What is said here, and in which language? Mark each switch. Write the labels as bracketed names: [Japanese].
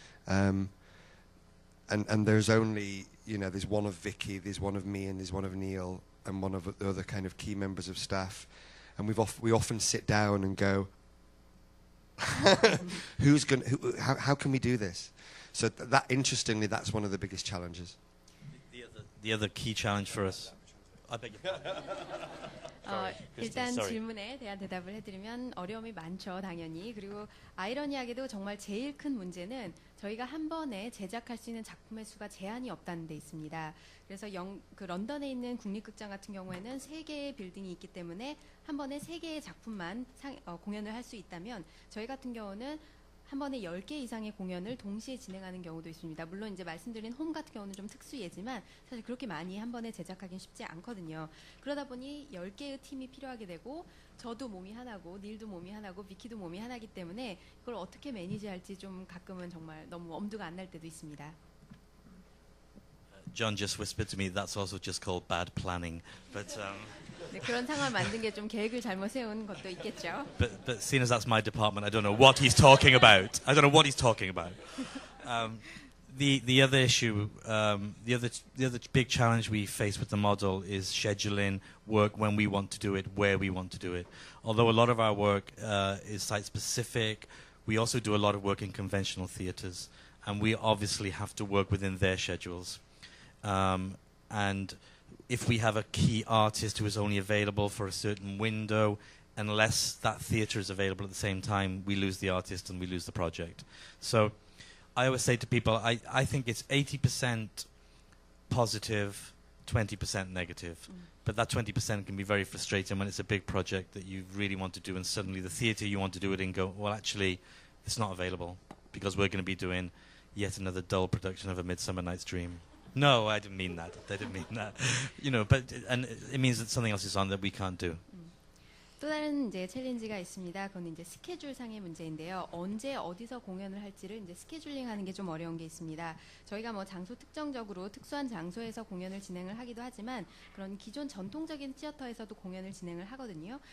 [English] And there's only, you know, there's one of Vicky, there's one of me, and there's one of Neil, and one of the other kind of key members of staff. And we often sit down and go, how can we do this? So that, interestingly, that's one of the biggest challenges. The other key challenge for us. I beg your pardon. [Korean] 일단 질문에 대한 대답을 해드리면 어려움이 많죠, 당연히. 그리고 아이러니하게도 정말 제일 큰 문제는 저희가 한 번에 제작할 수 있는 작품의 수가 제한이 없다는 데 있습니다. 그래서 런던에 있는 국립극장 같은 경우에는 3개의 빌딩이 있기 때문에 한 번에 3개의 작품만 공연을 할 수 있다면, 저희 같은 경우는 한 번에 10개 이상의 공연을 동시에 진행하는 경우도 있습니다. 물론 이제 말씀드린 홈 같은 경우는 좀 특수예지만 사실 그렇게 많이 한 번에 제작하기는 쉽지 않거든요. 그러다 보니 10개의 팀이 필요하게 되고, 저도 몸이 하나고 닐도 몸이 하나고 비키도 몸이 하나기 때문에 이걸 어떻게 매니지할지 좀 가끔은 정말 너무 엄두가 안 날 때도 있습니다. [English] John just whispered to me that's also just called bad planning. But [Korean] 네, 그런 상황을 만든 게 좀 계획을 잘못 세운 것도 있겠죠. [English] But seeing as that's my department, I don't know what he's talking about. I don't know what he's talking about. The other issue, the other big challenge we face with the model is scheduling work when we want to do it, where we want to do it. Although a lot of our work is site specific, we also do a lot of work in conventional theatres, and we obviously have to work within their schedules. And if we have a key artist who is only available for a certain window, unless that theatre is available at the same time, we lose the artist and we lose the project. So I always say to people, I think it's 80% positive, 20% negative. But that 20% can be very frustrating when it's a big project that you really want to do, and suddenly the theatre you want to do it in go, well, actually, it's not available because we're going to be doing yet another dull production of A Midsummer Night's Dream. No, I didn't mean that. I didn't mean that. You know, but and it means that something else is on that we can't do. [Korean] 또 다른 이제 챌린지가 있습니다. 그건 이제 스케줄상의 문제인데요. 언제 어디서 공연을 할지를 이제 스케줄링하는 게 좀 어려운 게 있습니다. 저희가 뭐 장소 특정적으로 특수한 장소에서 공연을 진행을 하기도 하지만 그런 기존 전통적인 시어터에서도 공연을 진행을 하거든요.